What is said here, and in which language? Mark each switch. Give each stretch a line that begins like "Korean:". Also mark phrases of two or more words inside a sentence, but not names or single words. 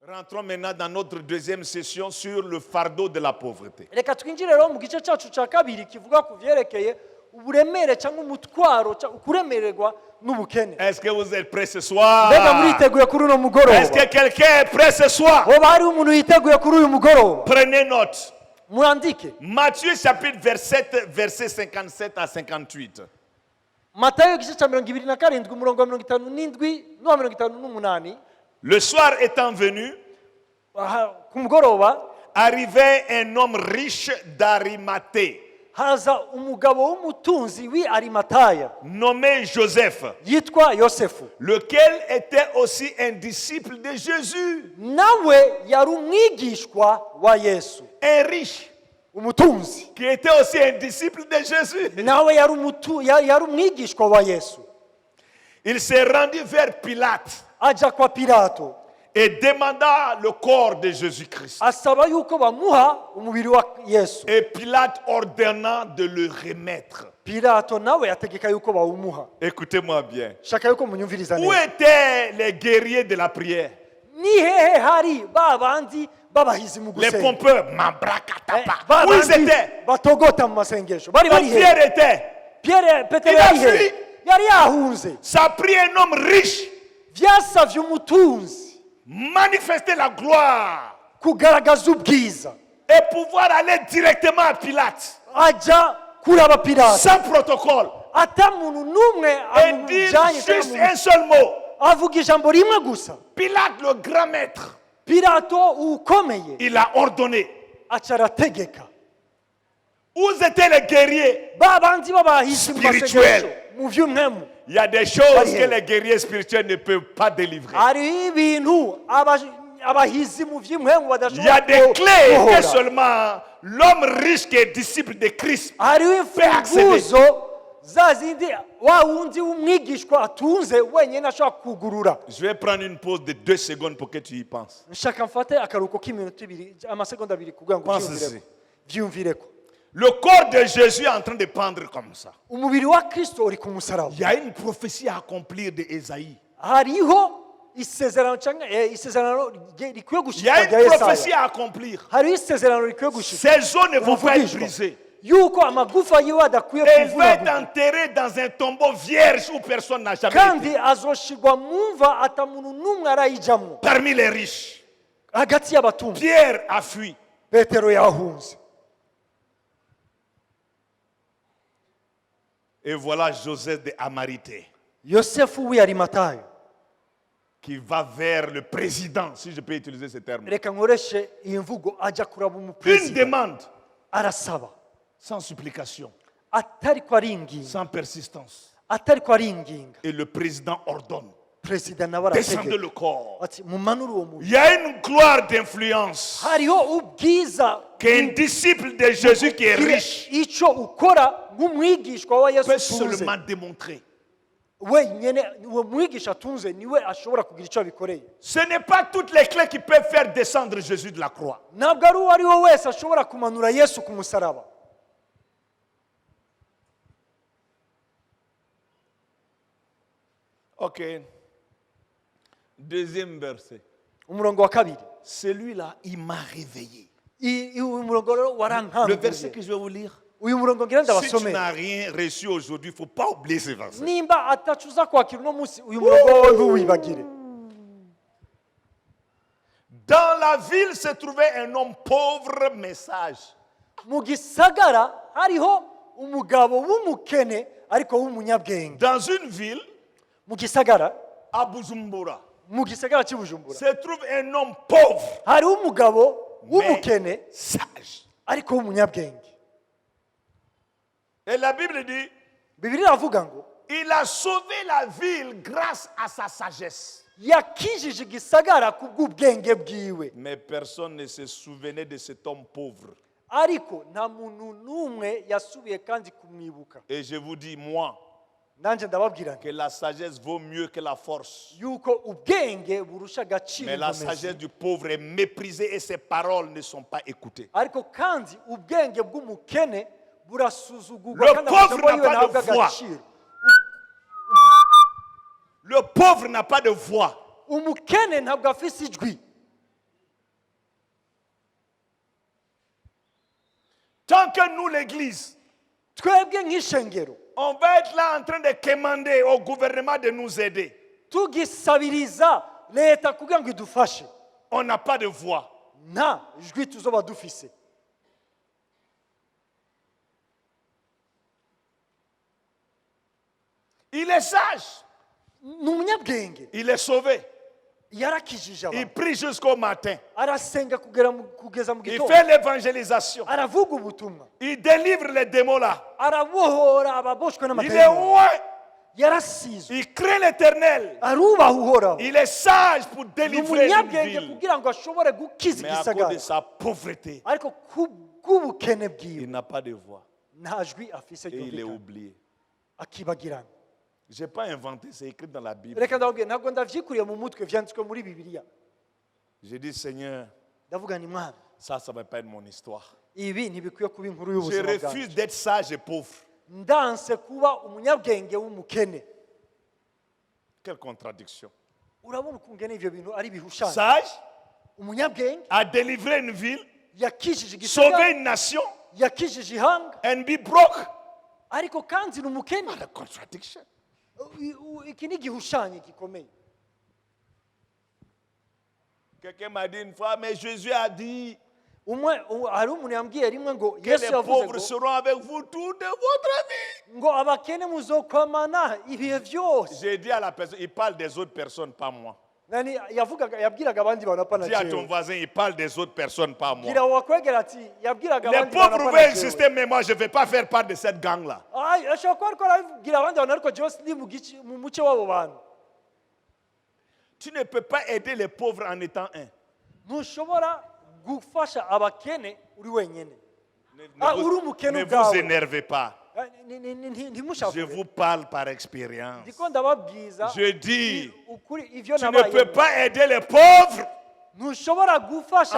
French: Rentrons maintenant dans notre deuxième session sur le fardeau de la pauvreté.
Rundi: reka twinjire rero mu gice cyacu cya kabiri kivuga ku byerekeye uburemere cyangwa umutwaro kuremererwa n'ubukene.
French: Est-ce que vous êtes prêts ce soir?
Rundi: Mbega muriteguye kuri uno mugoroba?
French: Est-ce que quelqu'un est prêt ce soir?
Rundi: hoba hari umuntu yiteguye kuri uyu mugoroba?
French: Prenez note.
Rundi: Murandike
French: Matthieu chapitre 27, versets 57 à 58.
Rundi: Matayo igice cya 27 umurongo wa 57 n'uwa 58.
French: Le soir étant venu,
Rundi: Ku mugoroba
French: arrivait un homme riche d'Arimathée,
Rundi: haza umugabo w'umutunzi w'i Arimataya
French: nommé Joseph,
Rundi: yitwa Yosefu,
French: lequel était aussi un disciple de Jésus,
Rundi: nawe yari umwigishwa wa Yesu.
French: un riche
Rundi: Umutunzi
French: qui était aussi un disciple de Jésus.
Rundi: nawe yari umwigishwa wa Yesu.
French: Il s'est rendu vers Pilate
Rundi: Aja kwa Pilato
French: et demanda le corps de Jésus-Christ.
Rundi: asaba yuko bamuha umubiri wa Yesu.
French: Et Pilate ordonna de le remettre.
Rundi: Pilato nawe yategeka yuko bawumuha.
French: Écoutez-moi bien.
Rundi: Shaka yuko munyumviriza
French: Où
Rundi: neza.
French: étaient les guerriers de la prière?
Rundi: Ni hehe hari babandi babahizi mu
French: Les
Rundi: gusenga?
French: pompeurs, Mambrakatapa. Où
Rundi: Babandi
French: ils étaient?
Rundi: batogota mu masengesho bari
French: Où
Rundi: bari he?
French: Pierre était?
Rundi: Petero
French: Il a
Rundi: yari
French: fui.
Rundi: he? Yari yahunze.
French: Ça a pris un homme riche,
Rundi: Vyasavye umutunzi
French: manifester la gloire
Rundi: kugaragaza ubwiza
French: et pouvoir aller directement à Pilate,
Rundi: aja kuraba Pilato
French: sans protocole,
Rundi: ata muntu n'umwe
French: et dire
Rundi: amujanye
French: juste un seul mot.
Rundi: avuga ijambo rimwe gusa.
French: Pilate, le grand maître,
Rundi: Pilato ukomeye
French: il a ordonné.
Rundi: aca arategeka.
French: Où étaient les guerriers?
Rundi: Babandi babahizi mu
French: Spirituel.
Rundi: masengesho mu vy'umwemu.
French: Il y a des choses Allez. que les guerriers spirituels ne peuvent pas délivrer.
Rundi: Hariho ibintu abahizi mu vy'umwemu
French: Il y a
Rundi: badashobora
French: des clés que
Rundi: guhora.
French: seulement l'homme riche qui est disciple de Christ.
Rundi: Hariho
French: accéder.
Rundi: imfunguzo za zindi wa wundi w'umwigishwa atunze wenyine ashobora kugurura.
French: Je vais prendre une pause de 2 secondes pour que tu y penses.
Rundi: Nshaka mfate akaruhuko k'iminota ibiri amasegonda abiri kugira ngo
French: Pense-y.
Rundi: vyumvireko.
French: Le corps de Jésus est en train de pendre comme ça.
Rundi: Umubiri wa Kristo uri ku musaraba.
French: Il y a une prophétie à accomplir de Ésaïe.
Rundi: Hariho isezerano cyangwa isezerano rikwiye
French: Il y
Rundi: gushika
French: a
Rundi: rya
French: une prophétie
Rundi: Yesaya.
French: à accomplir.
Rundi: Hariho isezerano rikwiye gushika
French: Ces os ne vont pas être
Rundi: Uvugishwa.
French: brisés.
Rundi: yuko amagufa yiwe adakwiye
French: Et il va être
Rundi: kuvunagurika
French: enterré dans un tombeau vierge où personne n'a jamais
Rundi: kandi
French: été.
Rundi: azoshirwa mu mva ata muntu n'umwe arayijamwo.
French: Parmi les riches,
Rundi: Hagati y'abatunzi
French: Pierre a fui.
Rundi: Petero yahunze.
French: Et voilà Joseph de Amarité
Rundi: Yosefu w'i Arimatayo,
French: qui va vers le président, si je peux utiliser ce terme.
Rundi: reka nkoreshe iyi mvugo, ajya kuraba
French: Une
Rundi: umuperezida
French: demande
Rundi: arasaba
French: sans supplication,
Rundi: atari ko aringinga,
French: sans persistance.
Rundi: atari ko aringinga.
French: Et le président ordonne,
Rundi: Perezida nawe
French: descendez
Rundi: arategeka
French: le corps.
Rundi: ati mumanure uwo muntu.
French: Il y a une gloire d'influence
Rundi: Hariho ubwiza
French: qu'un disciple de Jésus qui est riche
Rundi: icyo ukora nk'umwigishwa wa Yesu
French: peut
Rundi: utunze
French: seulement démontrer.
Rundi: wenyine. Uwo mwigisha atunze niwe ashobora kugira icyo abikoreye.
French: Ce n'est pas toutes les clés qui peuvent faire descendre Jésus de la croix.
Rundi: Ntabwo ari uwo ari we wese ashobora kumanura Yesu ku musaraba.
French: Ok. Deuxième verset.
Rundi: Umurongo wa kabiri,
French: Celui-là, il m'a réveillé.
Rundi: uyu murongo rero
French: Le verset
Rundi: warankanguye.
French: que je vais vous lire.
Rundi: Uyu murongo ngira
French: Si tu
Rundi: ndabasomera.
French: n'as rien reçu aujourd'hui, il ne faut pas oublier ce verset.
Rundi: Nimba atacuza kwakira uno munsi uyu murongo wawe ntuwibagire.
French: Dans la ville se trouvait un homme pauvre, mais sage.
Rundi: Mu gisagara hariho umugabo w'umukene ariko w'umunyabwenge.
French: Dans une ville,
Rundi: Mu gisagara
French: à Bujumbura,
Rundi: mu gisagara cy'i Bujumbura
French: se trouve un homme pauvre,
Rundi: hariho umugabo
French: mais
Rundi: w'umukene
French: sage.
Rundi: ariko w'umunyabwenge.
French: Et la Bible dit,
Rundi: Bibiliya iravuga ngo
French: il a sauvé la ville grâce à sa sagesse.
Rundi: yakijije igisagara kubw'ubwenge bwiwe.
French: Mais personne ne se souvenait de cet homme pauvre.
Rundi: Ariko nta muntu n'umwe yasubiye kandi kumwibuka.
French: Et je vous dis, moi,
Rundi: Nanjye ndababwira nti
French: que la sagesse vaut mieux que la force.
Rundi: yuko ubwenge burusha agaciro
French: Mais la
Rundi: inkomezi.
French: sagesse du pauvre est méprisée et ses paroles ne sont pas écoutées.
Rundi: Ariko kandi ubwenge bw'umukene burasuzugurwa
French: Le
Rundi: kandi
French: pauvre
Rundi: amagambo
French: n'a
Rundi: yiwe
French: pas de
Rundi: ntabwo
French: voix.
Rundi: agaciro.
French: Le pauvre n'a pas de voix.
Rundi: Umukene ntabwo afise ijwi.
French: Tant que nous, l'Église,
Rundi: twebwe nk'ishengero
French: on va être là en train de commander au gouvernement de nous aider.
Rundi: tugisabiriza leta kugira ngo idufashe
French: On n'a pas de voix.
Rundi: nta ijwi tuzoba dufise.
French: Il est sage.
Rundi: ni umunyabwenge,
French: Il est sauvé.
Rundi: yarakijije
French: Il
Rundi: abantu,
French: prie jusqu'au matin.
Rundi: arasenga kugeza mu
French: Il
Rundi: gitondo,
French: fait l'évangélisation.
Rundi: aravuga ubutumwa,
French: Il délivre les démons là.
Rundi: arabohora ababoshwe
French: Il est
Rundi: n'amadayimoni,
French: loin.
Rundi: yarasizwe,
French: Il craint l'éternel.
Rundi: arubaha uhoraho,
French: Il est sage pour
Rundi: ni
French: délivrer une
Rundi: umunyabwenge
French: ville.
Rundi: kugira ngo ashobore gukiza
French: Mais à cause de
Rundi: igisagara,
French: sa pauvreté,
Rundi: ariko kubw'ubukene bwiwe
French: il n'a pas de voix.
Rundi: nta jwi afise
French: Et il est
Rundi: ryumvikana,
French: oublié.
Rundi: akibagirana.
French: Je n'ai pas inventé, c'est écrit dans la Bible.
Rundi: reka ndababwira, ntabwo ndavyikuriye mu mutwe, vyanditswe muri bibiliya.
French: J'ai dit, Seigneur,
Rundi: ndavuga ni mwami,
French: ça ne va pas être mon histoire.
Rundi: ibi ntibikwiye kuba inkuru
French: Je
Rundi: y'ubuzima
French: refuse
Rundi: bwanjye.
French: d'être sage et pauvre.
Rundi: ndanse kuba umunyabwenge w'umukene.
French: Quelle contradiction.
Rundi: urabona ukungene ivyo bintu ari bihushanya.
French: Sage
Rundi: umunyabwenge
French: a délivré une ville,
Rundi: yakijije
French: sauvé
Rundi: igisagara,
French: une nation,
Rundi: yakijije ihanga,
English: and be broke.
Rundi: ariko kandi ni umukene.
English: What a contradiction.
Rundi: Iki ni igihushanyo gikomeye.
French: Quelqu'un m'a dit une fois, mais Jésus a dit
Rundi: hari umuntu yambwiye rimwe ngo
French: que
Rundi: yesu
French: les
Rundi: yavuze
French: pauvres
Rundi: ngo
French: seront avec vous toute votre vie.
Rundi: ngo abakene muzokwamana ibihe byose.
French: J'ai dit à la personne, il parle des autres personnes, pas moi.
Rundi: nani yabwiraga abandi bantu apana
French: Dis à ton
Rundi: jewe.
French: voisin, il parle des autres personnes, pas moi.
Rundi: gira wakwegera ati yabwiraga
French: Les
Rundi: abandi bantu
French: pauvres
Rundi: apana
French: veulent
Rundi: jewe.
French: exister, mais moi, je ne vais pas faire part de cette gang-là. Ay,
Rundi: ashobora kuba ariko arabwira abandi bantu ariko jewe sindi mu muce w'abo bantu.
French: Tu ne peux pas aider les pauvres en étant un.
Rundi: ntushobora gufasha abakene uri wenyine.
French: Ne
Rundi: uri umukene
French: ne vous
Rundi: ubwawe.
French: énervez pas. Je
Rundi: ntimushavure.
French: vous parle par expérience.
Rundi: ndiko ndababwiza
French: Je dis,
Rundi: ukuri ivyo
French: tu ne
Rundi: nabaye.
French: peux pas aider les pauvres
Rundi: ntushobora gufasha